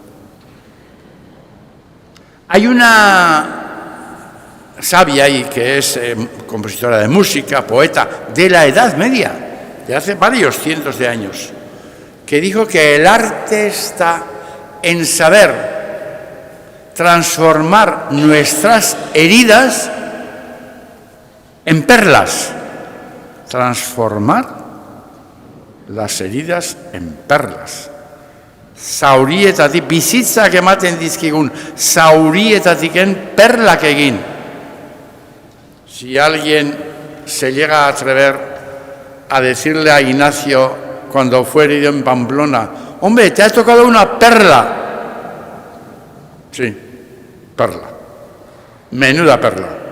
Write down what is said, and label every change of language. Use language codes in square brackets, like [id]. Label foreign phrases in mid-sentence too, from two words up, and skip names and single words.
[es] Hay una sabia ahí que es compositora de música, poeta de la Edad Media, de hace varios cientos de años, que dijo que el arte está en saber transformar nuestras heridas en perlas. Transformar las heridas en perlas. [eu] Zaurietatik, bizitzak ematen dizkigun, zaurietatiken perlak egin. [es] Si alguien se llega a atrever a decirle a Ignacio cuando fue herido en Pamplona: hombre, te ha tocado una perla. Sí, perla. Menuda perla.